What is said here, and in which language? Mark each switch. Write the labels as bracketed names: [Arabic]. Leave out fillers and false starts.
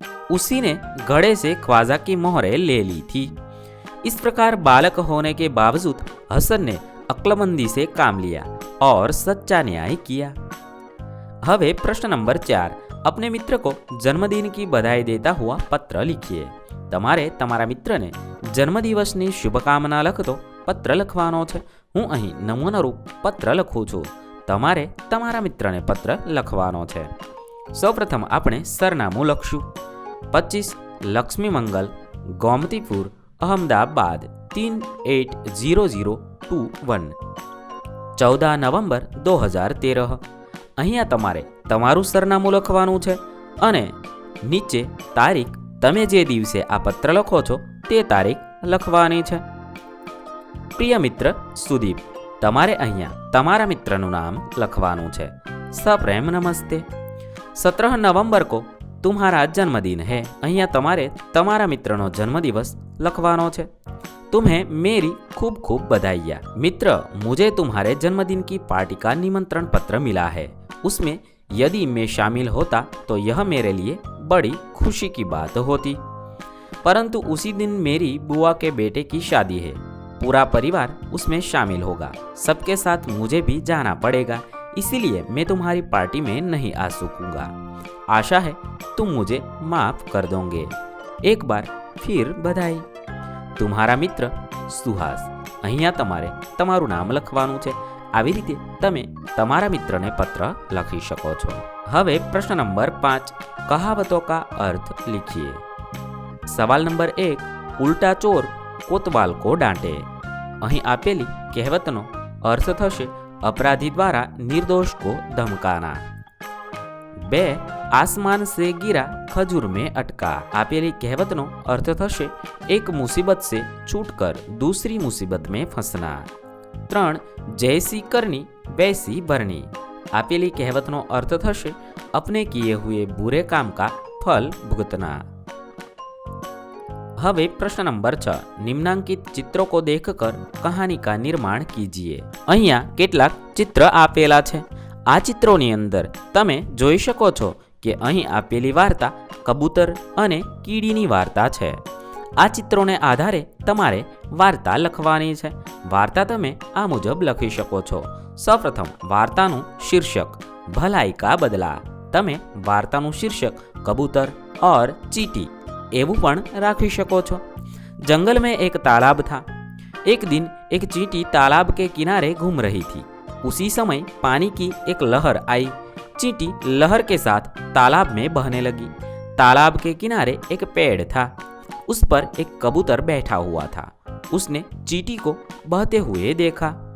[Hindi] उसी ने घड़े से ख्वाजा की मोहरें ले ली थी। इस प्रकार बालक होने के बावजूद हसन ने अक्लमंदी से काम लिया और सच्चा न्याय किया। [Gujarati] हवे [Hindi] प्रश्न नंबर 4, अपने मित्र को जन्मदिन की बधाई देता हुआ पत्र लिखिए। [Gujarati] तमारे तमारा मित्रने जन्मदिवसની શુભકામના લખતો પત્ર લખવાનો છે। હું અહીં નમૂનારૂપ પત્ર લખું છું। તમારે તમારા મિત્રને પત્ર લખવાનો છે। સૌપ્રથમ આપણે સરનામું લખશું। 25 લક્ષ્મી મંગલ, ગોમતીપુર, અહમદાબાદ 380021। 14 નવેમ્બર 2013। અહીંયા તમારે તમારું સરનામું લખવાનું છે અને નીચે તારીખ તમે જે દિવસે આ પત્ર લખો છો તે તારીખ લખવાની છે। પ્રિય મિત્ર સુદીપ, તમારે અહીંયા તમારા મિત્રનું નામ લખવાનું છે। સપ્રેમ નમસ્તે। 17 નવેમ્બર [Hindi] को तुम्हारा जन्मदिन है। [Gujarati] અહીંયા તમારે તમારા મિત્રનો જન્મદિવસ લખવાનો છે। [Hindi] तुम्हें मेरी खूब खूब बधाइयाँ। मित्र, मुझे तुम्हारे जन्मदिन की पार्टी का निमंत्रण पत्र मिला है। उसमें यदि मैं शामिल होता तो यह मेरे लिए बड़ी खुशी की बात होती, परंतु उसी दिन मेरी बुआ के बेटे की शादी है। पूरा परिवार उसमें शामिल होगा। सबके साथ मुझे भी जाना पड़ेगा, इसीलिए मैं तुम्हारी पार्टी में नहीं आ सकूंगा। आशा है तुम मुझे माफ कर दोगे। एक बार फिर बधाई। तुम्हारा मित्र सुहास। [Gujarati] અહીંયા તમારે તમારું નામ લખવાનું છે। આવી રીતે તમે તમારા મિત્રને પત્ર લખી શકો છો। હવે પ્રશ્ન નંબર 5, કહાવતોं [Hindi] का अर्थ लिखिए। सवाल नंबर 1, उल्टा चोर कोतवाल को डांटे। [Gujarati] અહીં આપેલી કહેવતનો અર્થ થશે [Hindi] अपराधी द्वारा निर्दोष को धमकाना। 2, आसमान से गिरा खजूर में अटका। [Gujarati] आपेली कहेवतनो अर्थ थशे [Hindi] एक मुसीबत से छूटकर दूसरी मुसीबत में फंसना। 3, जैसी करनी वैसी भरनी। [Gujarati] આપેલી કહેવતનો અર્થ થશે [Hindi] अपने किए हुए बुरे काम का फल भुगतना। [Gujarati] હવે પ્રશ્ન નંબર 6, [Hindi] નિમ્નાંકિત ચિત્રો કો દેખકર કહાની કા નિર્માણ કીજીએ। [Gujarati] અહીંયા કેટલાક ચિત્ર આપેલા છે। આ ચિત્રોની અંદર તમે જોઈ શકો છો કે અહીં આપેલી વાર્તા કબૂતર અને કીડીની વાર્તા છે। આ ચિત્રોને આધારે તમારે વાર્તા લખવાની છે। વાર્તા તમે આ મુજબ લખી શકો છો। સૌપ્રથમ વાર્તાનું શીર્ષક [Hindi] ભલાઈ કા બદલા। [Gujarati] તમે વાર્તાનું શીર્ષક કબૂતર [Hindi] और चींटी [Gujarati] એવું પણ રાખી શકો છો। [Hindi] जंगल में एक तालाब था। एक दिन एक चींटी तालाब के किनारे घूम रही थी। उसी समय पानी की एक लहर आई। चींटी लहर के साथ तालाब में बहने लगी। तालाब के किनारे एक पेड़ था। उस पर एक कबूतर बैठा हुआ था। उसने चींटी को बहते हुए देखा।